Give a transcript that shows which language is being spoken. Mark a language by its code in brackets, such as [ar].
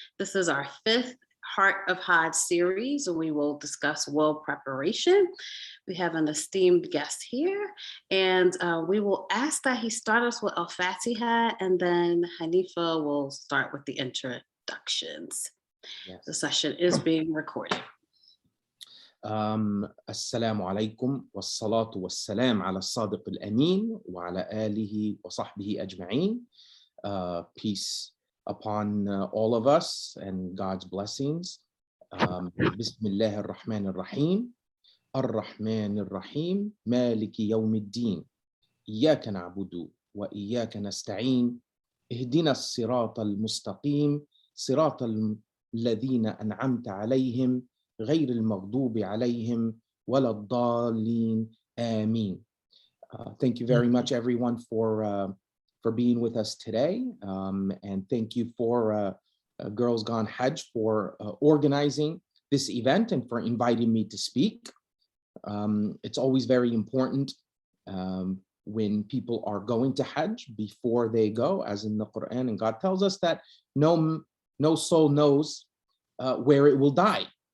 [en] This is our fifth Heart of Hajj series, and we will discuss well preparation. We have an esteemed guest here, and we will ask that he start us with Al-Fatiha, and then Hanifa will start with the introductions. Yes. The session is being recorded. [ar] السلام عليكم والصلاة والسلام على الصادق الأمين وعلى آله وصحبه أجمعين. [en] Peace upon all of us and God's blessings. [ar] بسم الله الرحمن الرحيم الرحمن الرحيم مالك يوم الدين إياك نعبد وإياك نستعين اهدنا الصراط المستقيم صراط الذين أنعمت عليهم غير المغضوب عليهم ولا الضالين آمين. [en] Thank you very much, everyone, for being with us today, and thank you for Girls Gone Hajj for organizing this event and for inviting me to speak. It's always very important when people are going to Hajj before they go, as in the Quran, and God tells us that no soul knows where it will die.